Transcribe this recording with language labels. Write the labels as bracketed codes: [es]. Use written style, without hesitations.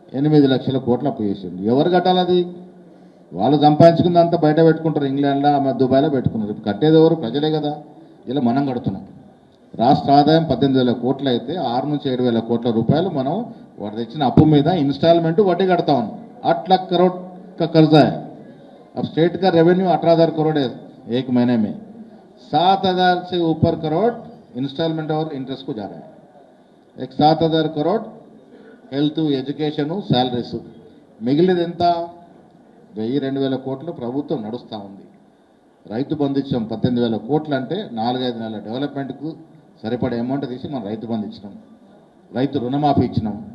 [te] 8 లక్షల కోట్లు అప్పు చేసిండు. ఎవరు కట్టాలి అది? వాళ్ళు సంపాదించుకుందంతా బయట పెట్టుకుంటారు, ఇంగ్లాండ్లో దుబాయ్లో పెట్టుకున్నారు. ఇప్పుడు కట్టేది ఎవరు? ప్రజలే కదా. ఇలా మనం కడుతున్నాం. రాష్ట్ర ఆదాయం 18,000 కోట్లు అయితే 6 నుంచి 7,000 కోట్ల రూపాయలు మనం వాడు తెచ్చిన అప్పు మీద ఇన్స్టాల్మెంట్ వడ్డీ కడతా ఉన్నాం. [hi] 8 लाख करोड़ का कर्जा है. अब स्टेट का रेवेन्यू 18,000 करोड़ है एक महीने में. 7,000 से ऊपर करोड़ इंस्टॉलमेंट और इंटरेस्ट को जा रहा है. एक 7,000 करोड़ [te] హెల్త్, ఎడ్యుకేషను, శాలరీస్. మిగిలినది ఎంత? 1,000-2,000 కోట్లు ప్రభుత్వం నడుస్తూ ఉంది. రైతు బంధు ఇచ్చాం 18,000 కోట్లు అంటే 4-5 నెలల డెవలప్మెంట్కు సరిపడే అమౌంట్ తీసి మనం రైతు బంధు ఇచ్చినాం. రైతు రుణమాఫీ ఇచ్చినాం.